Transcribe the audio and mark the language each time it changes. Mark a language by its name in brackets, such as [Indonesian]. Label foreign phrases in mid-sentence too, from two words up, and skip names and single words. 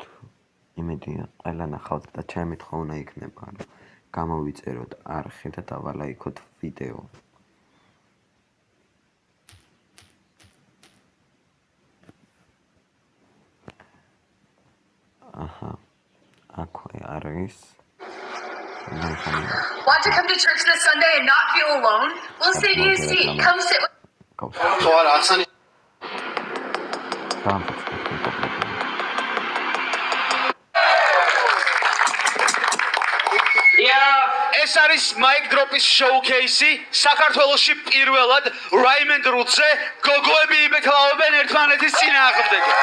[Georgian] იმედია ყველა ნახავთ და ჩემი თქმა უნდა იქნება, რომ გამოვიწეროთ არხი და დავალაიქოთ ვიდეო. აჰა. აქვე არის. [English] Want to come to church this Sunday and not feel alone? We'll save you a seat. Come sit with [Georgian] ეს არის Mic Drop-ის showcase-ი. საქართველოში პირველად Raymond Roots-ზე გოგოები იბექლავებენ ერთმანეთის წინააღმდეგ.